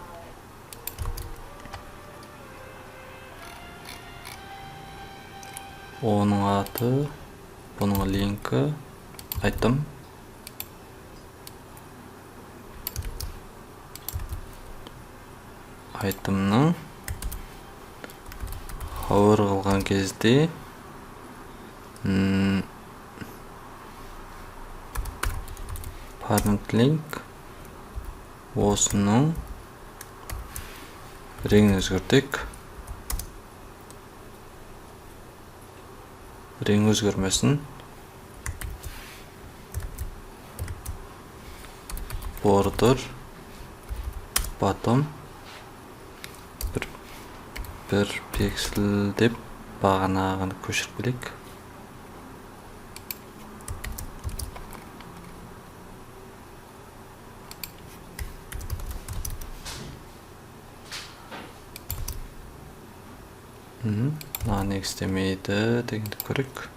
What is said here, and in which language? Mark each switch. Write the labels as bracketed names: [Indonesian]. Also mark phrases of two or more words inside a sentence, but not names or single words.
[Kazakh] Оның аты, бұның линкі, item. Itemның хауыр қылған кезде [English] parent link [Kazakh] осының реңін өзгертейік. Рең өзгермесін. [English] Border bottom [Kazakh] бір пиксель деп бағанағыны көшіріп келейік. Мынаны істемейді дегенді көрейік.